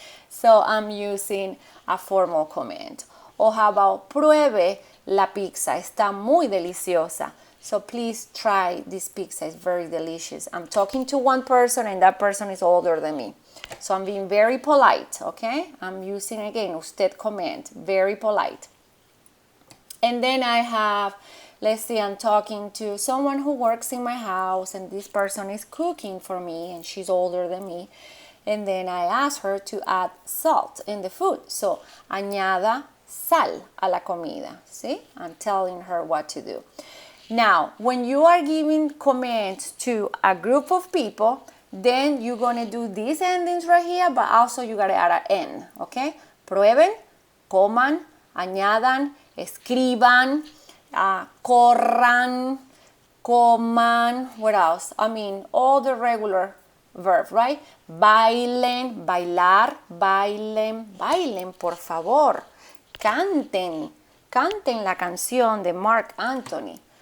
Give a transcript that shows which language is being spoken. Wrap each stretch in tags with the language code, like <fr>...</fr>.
<en>So I'm using a formal command. Or how about</en> <es>pruebe la pizza, está muy deliciosa.</es> <en>So please try this pizza, it's very delicious. I'm talking to one person and that person is older than me. So I'm being very polite, okay? I'm using again usted command, very polite. And then I have, let's see, I'm talking to someone who works in my house and this person is cooking for me and she's older than me. And then I ask her to add salt in the food. So,</en> <es>añada sal a la comida.</es> <en>See? I'm telling her what to do. Now, when you are giving commands to a group of people, then you're going to do these endings right here, but also you got to add an N, okay?</en> <es>Prueben, coman, añadan, escriban, corran, coman,</es> <en>what else? I mean, all the regular verb, right?</en> <es>Bailen, bailar, bailen, por favor. Canten la canción de Mark Anthony.</es>